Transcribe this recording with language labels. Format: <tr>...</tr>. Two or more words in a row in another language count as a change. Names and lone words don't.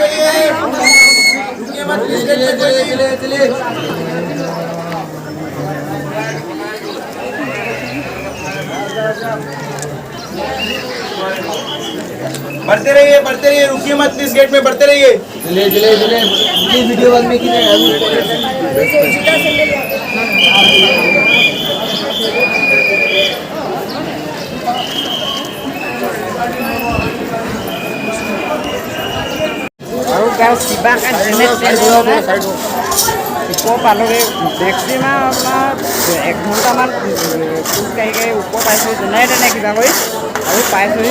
<hi>बढ़ते रहिए रुकिए मत, इस गेट में बढ़ते रहिए। वीडियो बंद में की</hi> <as>আৰু গাঁও কিবা ওপৰ পালোগৈ মেক্সিমাম আপোনাৰ 1 ঘণ্টামান খোজকাঢ়ি ওপৰ পাইছোঁ যেনে তেনে কিবা কৰি আৰু পাইছোঁহি।</as>